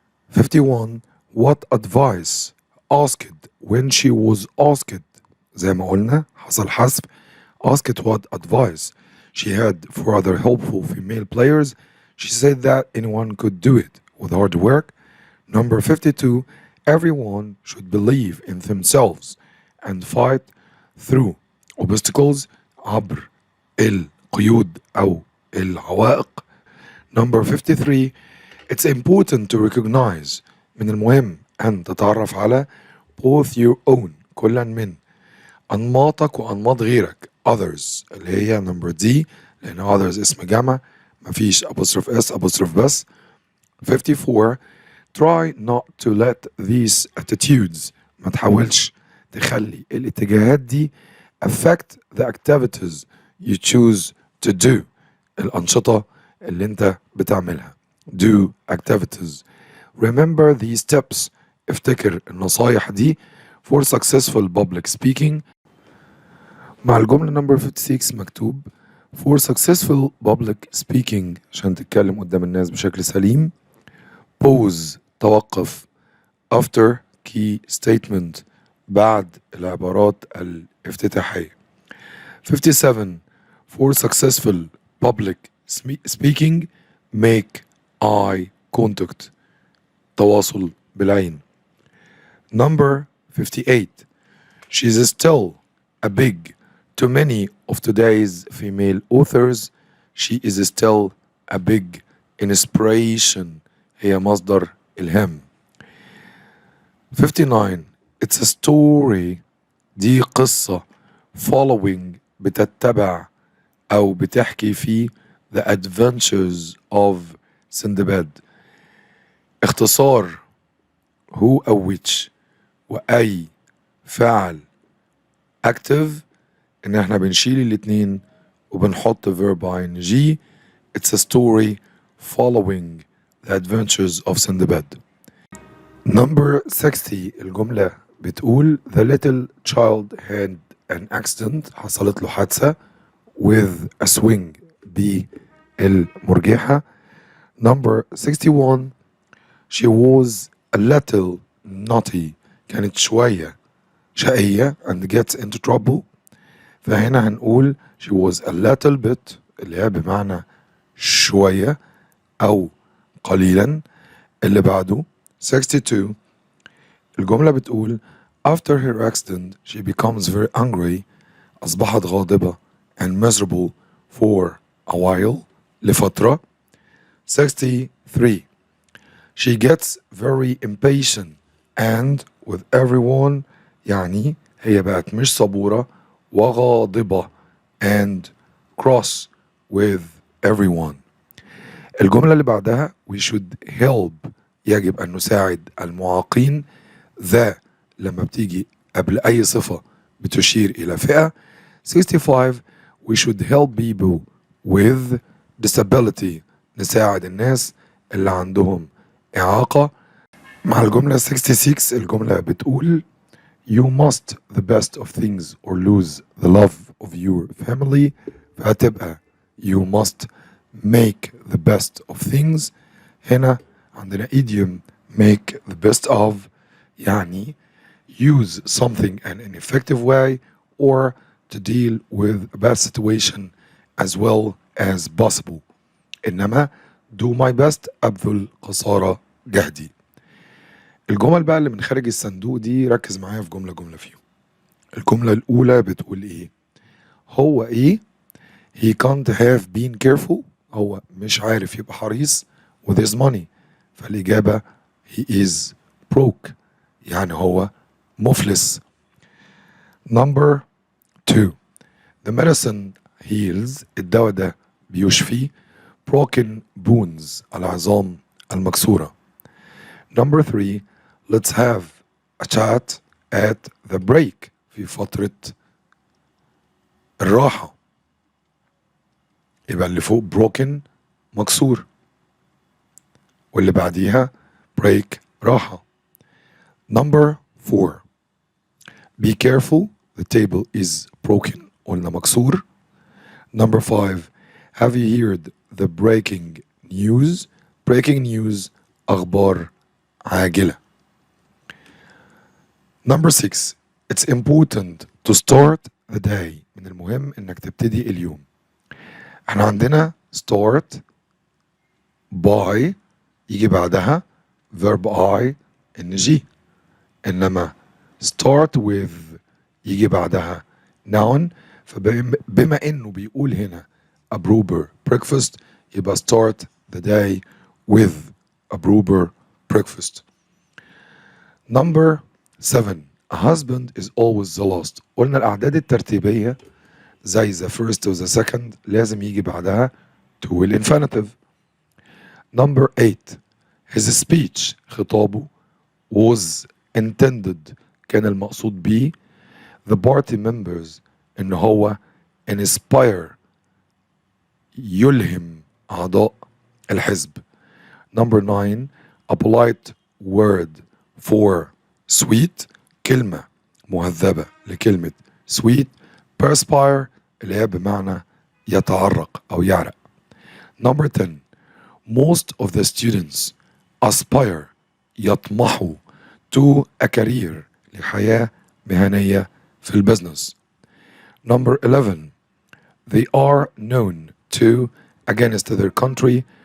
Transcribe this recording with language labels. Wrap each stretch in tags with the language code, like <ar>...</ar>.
<en>51 what advice asked when she was asked</en> <ar>زي ما قلنا حصل حذف</ar> <en>asked what advice she had for other helpful female players. She said that anyone could do it with hard work. Number 52 everyone should believe in themselves and fight through obstacles</en> <ar>عبر القيود أو العوائق. Number 53</ar> <en>it's important to recognize</en> <ar>من المهم أن تتعرف على both your own كلا من أنماطك وأنماط غيرك others اللي هي number D لأن others اسم جمع مفيش apostrophe S apostrophe بس.</ar> <en>54 try not to let these attitudes</en> <ar>ما تحاولش تخلي الاتجاهات دي</ar> <en>affect the activities you choose to do</en> <ar>الأنشطة اللي انت بتعملها</ar> <en>do activities. Remember these tips</en> <ar>افتكر النصايح دي</ar> <en>for successful public speaking.</en> <ar>مع الجملة number 56 مكتوب</ar> <en>for successful public speaking</en> <ar>عشان تتكلم قدام الناس بشكل سليم</ar> <en>pause</en> <ar>توقف</ar> <en>after key statement</en> <ar>بعد العبارات الافتتاحية.</ar> <en>57 for successful public speaking make eye contact</en> <ar>تواصل بالعين.</ar> <en>Number 58 she's still a big To many of today's female authors, she is still a big inspiration.</en> <ar>هي مصدر إلهام. 59.</ar> <en>It's a story.</en> <ar>دي قصة.</ar> <en>Following</en> <ar>بتتبع أو بتحكي في</ar> <en>The Adventures of Sindbad.</en> <ar>اختصار who أو which وأي فعل active إن احنا بنشيل الاتنين وبنحط verb ing.</ar> <en>It's a story following the adventures of Sindbad. Number 60</en> <ar>الجملة بتقول</ar> <en>The little child had an accident.</en> <ar>حصلت له حادثة</ar> <en>with a swing</en> <ar>بالمرجحة.</ar> <en>Number 61 She was a little naughty.</en> <ar>كانت شوية شقية</ar> <en>and gets into trouble.</en> <ar>فهنا هنقول</ar> <en>she was a little bit</en> <ar>اللي هي بمعنى شوية أو قليلا. اللي بعده 62 الجملة بتقول</ar> <en>after her accident she becomes very angry.</en> <ar>أصبحت غاضبة</ar> <en>and miserable for a while لفترة. 63 she gets very impatient and with everyone</en> <ar>يعني هي بقت مش صبورة وغاضبة</ar> <en>and cross with everyone.</en> <ar>الجملة اللي بعدها</ar> <en>we should help</en> <ar>يجب أن نساعد المعاقين. ذا لما بتيجي قبل أي صفة بتشير إلى فئة.</ar> <en>65 we should help people with disability.</en> <ar>نساعد الناس اللي عندهم إعاقة. مع الجملة 66 الجملة بتقول</ar> <en>you must the best of things or lose the love of your family. فهتبقى you must make the best of things.</en> <ar>هنا عندنا</ar> <en>idiom make the best of يعني use something in an effective way or to deal with a bad situation as well as possible.</en> <ar>إنما do my best أبذل قصارى جهدي. الجمل بقى اللي من خارج الصندوق دي ركز معايا في جملة فيهم. الجملة الأولى بتقول إيه؟ هو إيه؟</ar> <en>he can't have been careful.</en> <ar>هو مش عارف يبقى حريص</ar> <en>with his money.</en> <ar>فالإجابة</ar> <en>he is broke</en> <ar>يعني هو مفلس.</ar> <en>Number 2 the medicine heals.</en> <ar>الدواء ده بيشفي</ar> <en>broken bones</en> <ar>العظام المكسورة.</ar> <en>Number 3 let's have a chat at the break</en> <ar>في فترة الراحة. يبقى اللي فوق broken مكسور واللي بعديها break راحة.</ar> <en>Number 4 be careful the table is broken</en> <ar>قلنا مكسور.</ar> <en>Number 5 have you heard the breaking news. breaking news</en> <ar>أخبار عاجلة.</ar> <en>Number 6 it's important to start the day.</en> <ar>من المهم انك تبتدي اليوم. احنا عندنا start by يجي بعدها verb I ing. انما start with يجي بعدها noun. فبما انه بيقول هنا</ar> <en>a proper breakfast يبقى start the day with a proper breakfast. Number 7 a husband is always the last.</en> <ar>قلنا الأعداد الترتيبية زي the first و the second لازم يجي بعدها to الانفينيتيف. Number 8</ar> <en>his speech</en> <ar>خطابه was intended كان المقصود بيه</ar> <en>the party members</en> <ar>إن هو inspire يلهم أعضاء الحزب.</ar> <en>Number 9 a polite word for sweet</en> <ar>كلمة مهذبة لكلمة</ar> <en>sweet.</en> <ar>perspire اللي هي بمعنى يتعرق أو يعرق.</ar> <en>Number 10 most of the students aspire يطمحوا to a career</en> <ar>لحياة مهنية في البزنس.</ar> <en>Number 11 they are known to against their country.</en>